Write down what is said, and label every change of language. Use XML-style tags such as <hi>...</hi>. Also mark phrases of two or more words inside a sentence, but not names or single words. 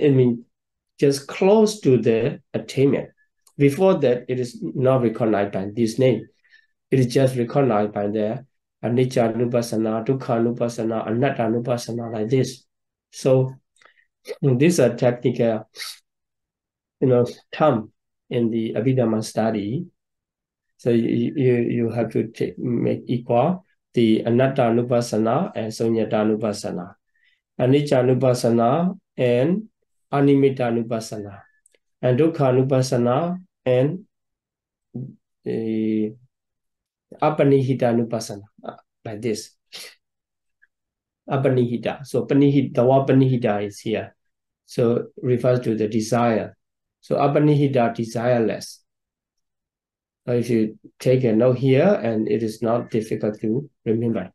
<en>I mean, just close to the attainment. Before that, it is not recognized by this name. It is just recognized by the</en> <pi>anicca nupassana, dukkha nupassana, anatta nupassana,</pi> <en>like this. So these are technical, term in the Abhidhamma study. So you have to make equal the</en> <pi>anatta nupassana</pi> <en>and</en> <pi>sunyata nupassana, anicca nupassana</pi> <en>and</en> <pi>animita nupassana,</pi> <en>and</en> <pi>dukkha nupassana</pi> <en>and</en> <pi>apanihita nupassana,</pi> <en>like this. Apanihita. So the word panihita is here. So refers to the desire. So apanihita, desireless. So if you take a note here, and it is not difficult to remember.</en>